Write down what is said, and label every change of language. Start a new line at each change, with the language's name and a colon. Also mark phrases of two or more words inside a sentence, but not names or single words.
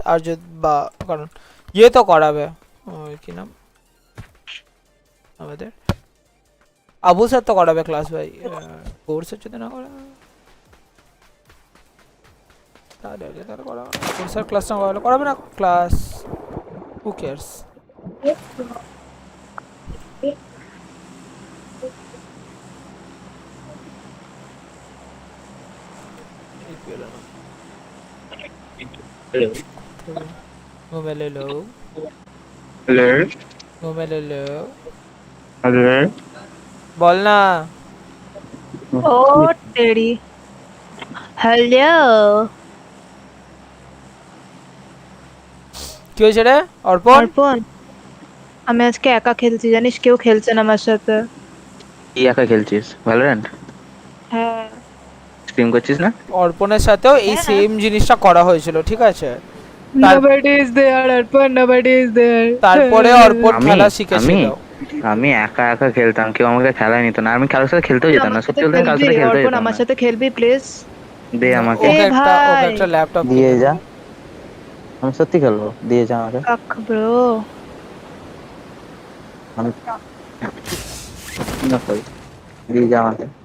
Bangla: আর যদি বা কারণ ইয়ে তো করাবে, ওই কি নাম আমাদের আবু স্যার তো করাবে ক্লাস ভাই। গৌড় স্যার যদি না করে তাহলে করাবে না। গৌড় স্যার ক্লাস না করালে করাবে না ক্লাস।
English: who cares?
Hindi: घूमे ले लो, हेलो घूमे ले लो। हेलो बोलना।
Bangla: ও তেরি। হ্যালো। কি হয়েছে রে অর্পণ? অর্পণ, আমি আজকে একা খেলছি, জানিস? কেউ খেলছে না আমার সাথে। কি একা খেলছিস? ভ্যালোরেন্ট হ্যাঁ। স্ট্রিম করছিস না? অর্পণের সাথেও এই হ্যাঁ। সেম জিনিসটা করা হয়েছিল, ঠিক আছে?
English: Nobody is there, Arpan. Nobody is there.
Bangla: তারপরে অর্পণ আমি খেলা আমি শিখেছিল। আমি একা একা খেলতাম, কেউ আমাকে খেলায় নিত না। আমি কারোর সাথে খেলতেও যেতাম না, সত্যি বলতে আমি কারোর সাথে খেলতেও অর্পণ, যেতাম আমার না। সাথে খেলবি প্লিজ? দে আমাকে, ওকে এ একটা ভাই। ল্যাপটপ দিয়ে যা, আমি সত্যি খেলবো, দিয়ে যা আমাকে। কাক ব্রো। আমি না করি, দিয়ে যা আমাকে।